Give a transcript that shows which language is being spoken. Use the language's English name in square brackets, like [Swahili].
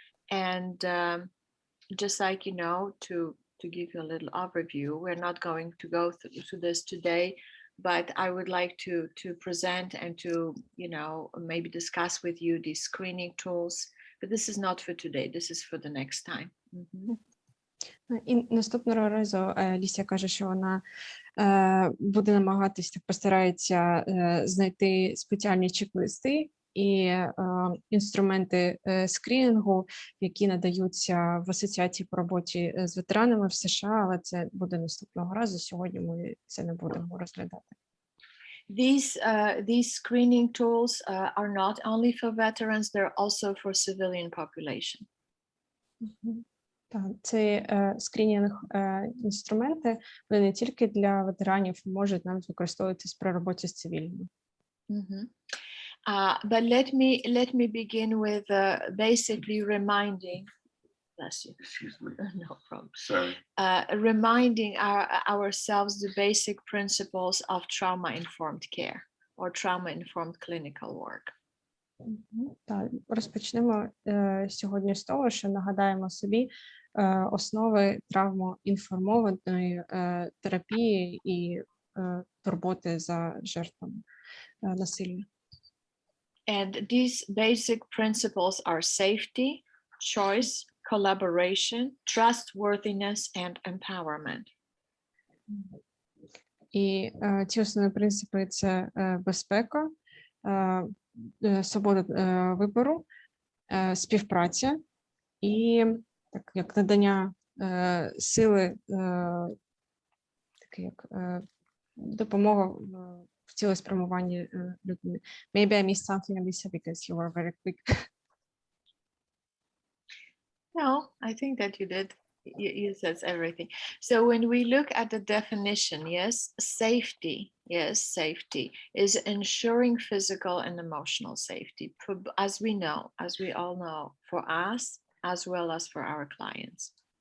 [English] And just to give you a little overview, we're not going to go through this today, but I would like to present and to, maybe discuss with you these screening tools. But this is not for today, this is for the next time. [Ukrainian] І наступного разу Алісія каже, що вона буде намагатися, постарається знайти спеціальні чек-листи і інструменти скрінінгу, які надаються в асоціації по роботі з ветеранами в США, але це буде наступного разу. Сьогодні ми це не будемо розглядати. [English] These screening tools are not only for veterans, they're also for civilian population. [Ukrainian] Так, це скринінг інструменти, вони не тільки для ветеранів, можуть навіть використовуватися при роботі з цивільними. [English] But let me begin with basically reminding. Bless you. Excuse me. No problem. Sorry. Reminding ourselves the basic principles of trauma-informed care or trauma-informed clinical work. [Ukrainian] Так, розпочнемо сьогодні з того, що нагадаємо собі основи травмоінформованої терапії і турботи за жертвами насилля. [English] And these basic principles are safety, choice, collaboration, trustworthiness, and empowerment. [Ukrainian] І ці основні принципи – це безпека, свобода вибору, співпраця і так як надання сили, таке як допомога в цілеспрямуванні людини. [English] Maybe I missed something, Alisa, because you were very quick. No, I think that you did. You said everything. So when we look at the definition, yes, safety is ensuring physical and emotional safety, as we all know, for us as well as for our clients.